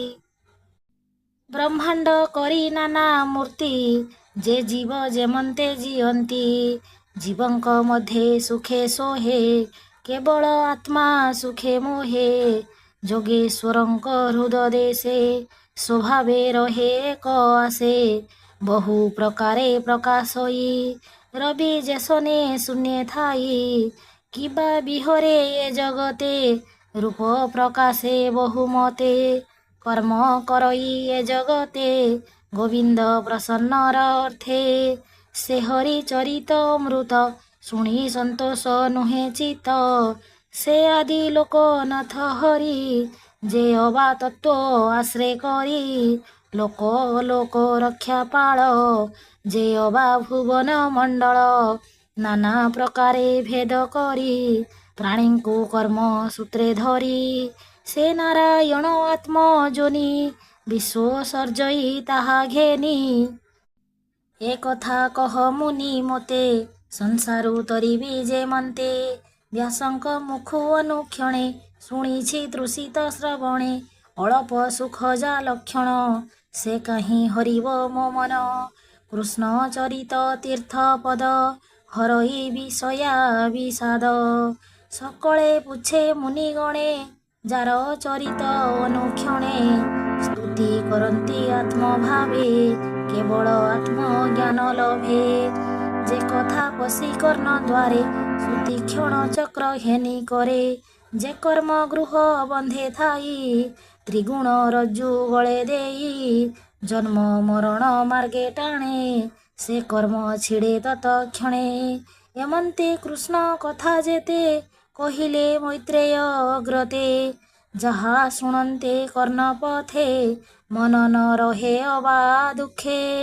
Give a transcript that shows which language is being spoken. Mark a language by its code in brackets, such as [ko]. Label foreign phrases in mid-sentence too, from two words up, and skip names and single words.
[or] ବ୍ରହ୍ମାଣ୍ଡ କରି ନାନା ମୂର୍ତ୍ତି ଯେ ଜୀବ ଯେମନ୍ତେ ଜିଅନ୍ତି ଜୀବଙ୍କ ମଧ୍ୟେ ସୁଖେ ସୋହେ କେବଳ ଆତ୍ମା ସୁଖେ ମୋହେ ଯୋଗେଶ୍ୱରଙ୍କ ହୃଦଦେଶେ ସ୍ୱଭାବେ ରହେ ଏକ ଆସେ ବହୁ ପ୍ରକାରେ ପ୍ରକାଶଇ ରବି ଯେସନେ ଶୂନ୍ୟ ଥାଇ କିବା ବିହରେ ଯେ ଜଗତେ ରୂପ ପ୍ରକାଶେ ବହୁମତେ କର୍ମ କରଇ ଯେ ଜଗତେ ଗୋବିନ୍ଦ ପ୍ରସନ୍ନର ଅର୍ଥେ ସେ ହରି ଚରିତ ଅମୃତ ଶୁଣି ସନ୍ତୋଷ ନୁହେ ଚିତ ସେ ଆଦି ଲୋକନାଥ ହରି ଯେ ଅବା ତତ୍ତ୍ୱ ଆଶ୍ରୟ କରି ଲୋକ ଲୋକ ରକ୍ଷା ପାଳ ଯେ ଅବା ଭୁବନ ମଣ୍ଡଳ ନାନା ପ୍ରକାରେ ଭେଦ କରି ପ୍ରାଣୀ କୋ କର୍ମ ସୂତ୍ରେ ଧରି ସେ ନାରାୟଣ ଆତ୍ମ ଯୋନି ବିଶ୍ୱ ସର୍ଜଇ ତାହା ଘେନି ଏ କଥା କହ ମୁନି ମତେ ସଂସାରୁ ତରିବି ଯେ ମନ୍ତେ ବ୍ୟାସଙ୍କ ମୁଖୁ ଅନୁକ୍ଷଣେ ଶୁଣିଛି ତୃଷିତ ଶ୍ରବଣେ ଅଳ୍ପ ସୁଖ ଯା ଲକ୍ଷଣ ସେ କହିଁ ହରିବ ମୋ ମନ କୃଷ୍ଣ ଚରିତ ତୀର୍ଥ ପଦ ହରଇ ବିଷୟା ବିଷାଦ ସକଳେ ପୁଛେ ମୁନିଗଣେ ଯାର ଚରିତ ଅନୁକ୍ଷଣେ ସ୍ତୁତି କରନ୍ତି ଆତ୍ମଭାବେ କେବଳ ଆତ୍ମଜ୍ଞାନ ଲଭେ ଯେ କଥା ପଶି କର୍ଣ୍ଣ ଦ୍ୱାରେ ଶ୍ରୁତି କ୍ଷଣ ଚକ୍ର ହେନି କରେ ଯେ କର୍ମ ଗୃହ ବନ୍ଧେ ଥାଇ ତ୍ରିଗୁଣ ରଜ୍ଜୁ ଗଳେ ଦେଇ ଜନ୍ମ ମରଣ ମାର୍ଗେ ଟାଣେ ସେ କର୍ମ ଛିଡ଼େ ତତ କ୍ଷଣେ ଏମନ୍ତେ କୃଷ୍ଣ କଥା ଯେତେ କହିଲେ ମୈତ୍ରେୟ ଅଗ୍ରତେ ଯାହା ଶୁଣନ୍ତେ କର୍ଣ୍ଣ ପଥେ ମନ ନ ରହେ ଅବା ଦୁଖେ